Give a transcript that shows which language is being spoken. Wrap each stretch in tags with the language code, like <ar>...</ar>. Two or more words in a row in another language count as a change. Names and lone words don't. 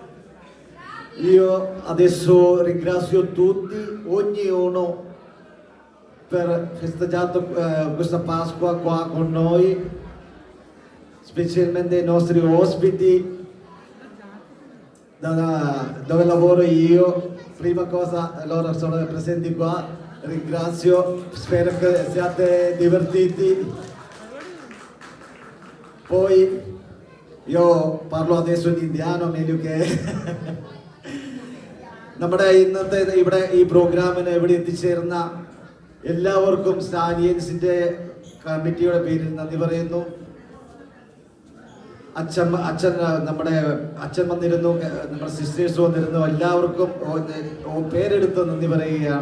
<it>Io adesso ringrazio tutti, ognuno per festeggiato questa Pasqua qua con noi, specialmente i nostri ospiti dove lavoro io. Prima cosa, loro sono presenti qua, ringrazio, spero che siate divertiti. Poi io parlo adesso in indiano, meglio che</it> <ml>നമ്മുടെ ഇന്നത്തെ ഇവിടെ ഈ പ്രോഗ്രാമിന് ഇവിടെ എത്തിച്ചേർന്ന എല്ലാവർക്കും സാനിയൻസിന്റെ കമ്മിറ്റിയുടെ പേരിൽ നന്ദി പറയുന്നു. അച്ഛൻ നമ്മുടെ അച്ഛൻ വന്നിരുന്നു, നമ്മുടെ സിസ്റ്റേഴ്സ് വന്നിരുന്നു, എല്ലാവർക്കും പേരെടുത്ത് നന്ദി പറയുകയാണ്.</ml>